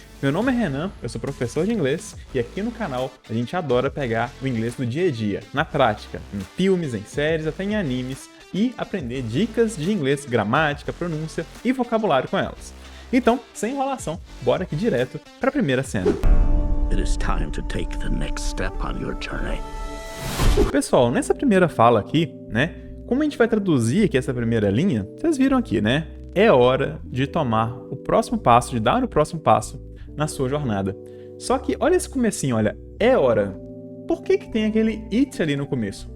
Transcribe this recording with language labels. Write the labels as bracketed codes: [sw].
[pt] Meu nome é Renan, eu sou professor de inglês e aqui no canal a gente adora pegar o inglês do dia a dia, na prática, em filmes, em séries, até em animes, e aprender dicas de inglês, gramática, pronúncia e vocabulário com elas. Então, sem enrolação, bora aqui direto para a primeira cena. [en] It is time to take the next step on your journey. [pt] Pessoal, nessa primeira fala aqui, né, como a gente vai traduzir aqui essa primeira linha, vocês viram aqui, né? É hora de tomar o próximo passo, de dar o próximo passo na sua jornada. Só que olha esse comecinho, olha, é hora. Por que tem aquele it ali no começo?